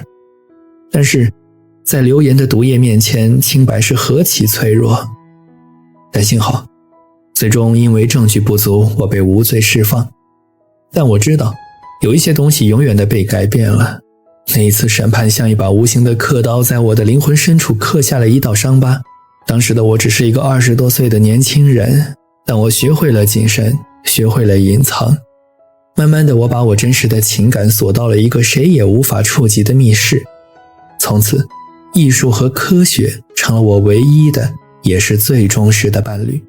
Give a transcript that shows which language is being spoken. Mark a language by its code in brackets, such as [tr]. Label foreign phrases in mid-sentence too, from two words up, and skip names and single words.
[zh] 但是在流言的毒液面前，清白是何其脆弱。但幸好最終因為證據不足，我被無罪釋放。但我知道有一些東西永遠的被改變了。那一次審判像一把無形的刻刀，在我的靈魂深處刻下了一道傷疤。當時的我只是一個20多歲的年輕人，但我學會了謹慎，學會了隱藏。慢慢的，我把我真實的情感鎖到了一個誰也無法觸及的密室。從此，藝術和科學成了我唯一的，也是最忠實的伴侶。